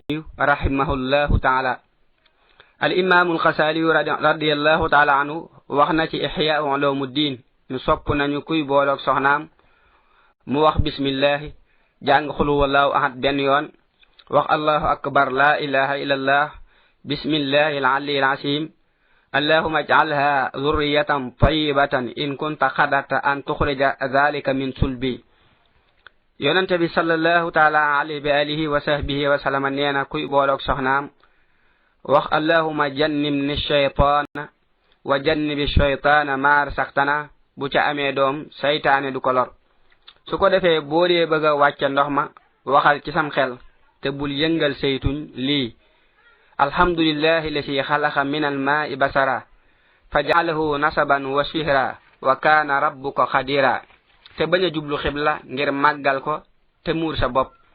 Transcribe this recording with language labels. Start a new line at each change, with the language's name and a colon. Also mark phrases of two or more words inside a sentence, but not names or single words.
Arabic: رحمه الله تعالى الإمام الغزالي رضي الله تعالى عنه
Wolof: wax na ci Ihya Ulumuddin ñu sopp nañu kuy boolok soxnaam mu wax bismillah jàng
Arabic: قل هو الله أحد
Wolof: benn yoon wax
Arabic: الله أكبر لا إله إلا الله بسم الله العلي العظيم اللهم اجعلها ذرية طيبة إن كنت قدرت أن تخرج ذلك من صلبي
Wolof: yonente bi
Arabic: صلى الله تعالى عليه وبآله وصحبه وسلم
Wolof: neena kuy boolok soxnaam wax
Arabic: اللهم جنبني الشيطان وجنب الشيطان ما رزقتنا
Wolof: bu ca amee doom saytaane du ko lor su ko defee boo dee bëgg a wàcce ndox ma waxal ci sam xel te bul yëngal saytuñ lii
Arabic: الحمد لله الذي خلق من الماء بشرا فجعله نسبا وصهرا وكان ربك قديرا
Wolof: te bañ a jublu xibla ngir màggal ko te muur sa bopp